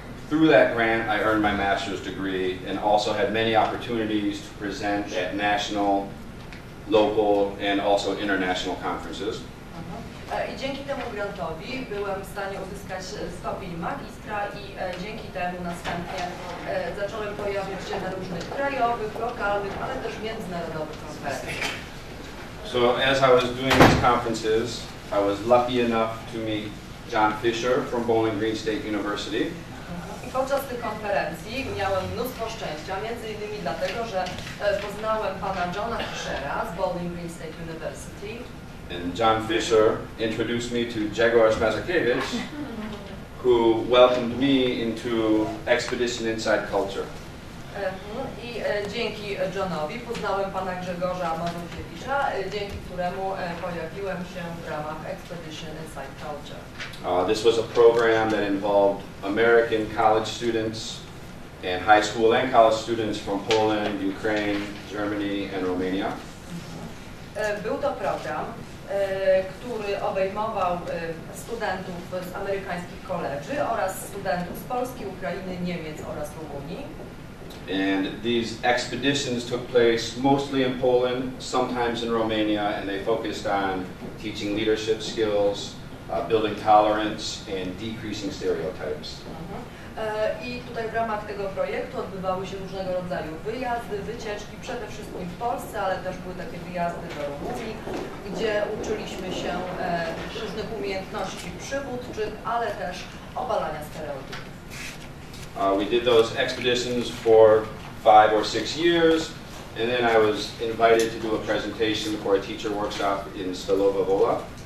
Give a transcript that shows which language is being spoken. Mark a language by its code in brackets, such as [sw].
[en] Through that grant, I earned my master's degree and also had many opportunities to present at national, local, and also international conferences. [pl] I dzięki temu grantowi byłem w stanie uzyskać stopień magistra i dzięki temu następnie zacząłem pojawiać się na różnych krajowych, lokalnych, ale też międzynarodowych konferencjach. [en] So as I was doing these conferences, I was lucky enough to meet John Fisher from Bowling Green State University. [pl] Podczas tych konferencji miałem mnóstwo szczęścia, między innymi dlatego, że poznałem pana Johna Fishera z Bowling Green State University. [en] And John Fisher introduced me to Grzegorz Mazakiewicz, who welcomed me into Expedition Inside Culture. [pl] I dzięki Johnowi poznałem pana Grzegorza Mazakiewicza, dzięki któremu pojawiłem się w ramach Expedition Inside Culture. [en] This was a program that involved American college students and high school and college students from Poland, Ukraine, Germany and Romania. [pl] Był to program, który obejmował studentów z amerykańskich koledży oraz studentów z Polski, Ukrainy, Niemiec oraz Rumunii. [en] And these expeditions took place mostly in Poland, sometimes in Romania, and they focused on teaching leadership skills, building tolerance, and decreasing stereotypes. [pl] I tutaj w ramach tego projektu odbywały się różnego rodzaju wyjazdy, wycieczki, przede wszystkim w Polsce, ale też były takie wyjazdy do Rumunii, gdzie uczyliśmy się różnych umiejętności przywódczych, ale też obalania stereotypów. [en] We did those expeditions for 5 or 6 years, and then I was invited to do a presentation for a teacher workshop in Stalowa Wola.